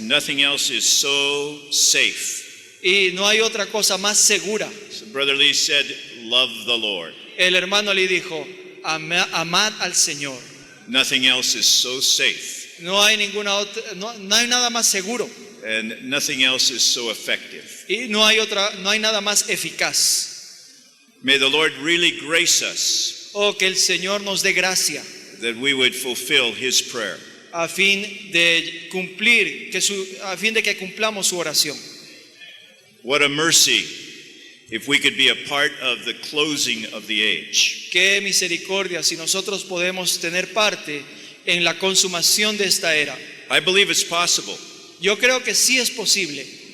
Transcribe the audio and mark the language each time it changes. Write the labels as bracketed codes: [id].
[en] Nothing else is so safe. [es] Y no hay otra cosa más segura. [en] So Brother Lee said, love the Lord. [es] El hermano le dijo, amad al Señor. [en] Nothing else is so safe. [es] No hay ninguna otra, no hay nada más seguro. [en] And nothing else is so effective. [es] Y no hay nada más eficaz. [en] May the Lord really grace us [es] Oh, que el Señor nos dé gracia [en] that we would fulfill His prayer. [es] a fin de cumplir, a fin de que cumplamos su oración. [en] What a mercy if we could be a part of the closing of the age. [es] Qué misericordia si nosotros podemos tener parte en la consumación de esta era. [en] I believe it's possible. [es] Yo creo que sí es posible.